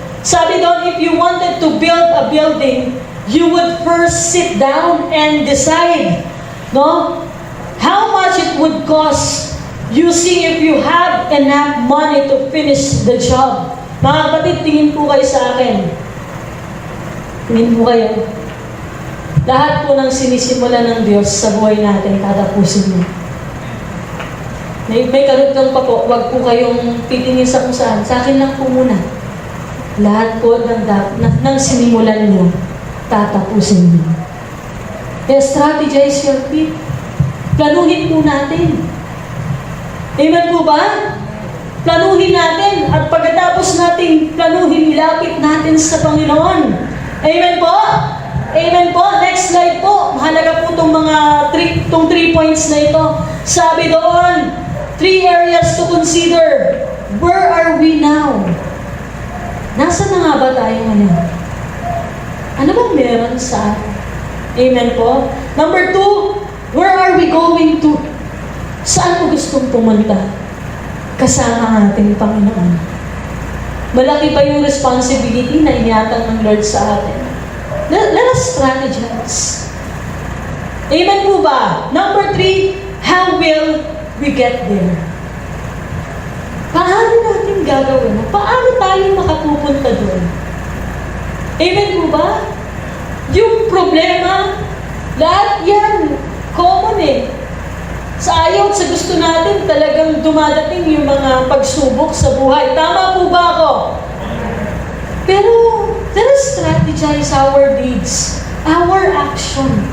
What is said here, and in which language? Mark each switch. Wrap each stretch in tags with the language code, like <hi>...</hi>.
<tl>Sabi doon,</tl> <en>if you wanted to build a building, you would first sit down and decide, no? How much it would cost. You see if you have enough money to finish the job.</en> <tl>Mga kapatid, tingin po kayo sa akin. Tingin po kayo. Lahat po ng sinisimula ng Diyos sa buhay natin, tatapusin mo. May karugtong pa po, huwag po kayong titingin sa kung saan. Sa akin lang po muna. Lahat po ng sinimulan niyo, tatapusin niyo. Kaya</tl> <en>strategize your feet.</en> <tl>Planuhin po natin. Amen po ba? Planuhin natin at pagkatapos nating planuhin, ilapit natin sa Panginoon. Amen po? Amen po?</tl> <en>Next slide</en> <tl>po. Mahalaga po itong mga 3 points na ito. Sabi doon,</tl> <en>3 areas to consider. Where are we now?</en> <tl>Nasaan na nga ba tayo ngayon? Ano bang meron sa atin? Amen po?</tl> <en>Number 2, where are we going to?</en> <tl>Saan mo gustong pumunta? Kasama ang ating Panginoon. Malaki pa yung responsibility na inyatang ng Lord sa atin.</tl> <en>Let us strategize.</en> <tl>Amen po ba?</tl> <en>Number 3, how will we get there?</en> <tl>Paano natin gagawin? Paano tayo makapupunta doon? Amen po ba? Yung problema, lahat yan, common eh. Sa ayaw at sa gusto natin, talagang dumadating yung mga pagsubok sa buhay. Tama po ba ako?</tl> <en>Pero, let us strategize our deeds, our action.</en>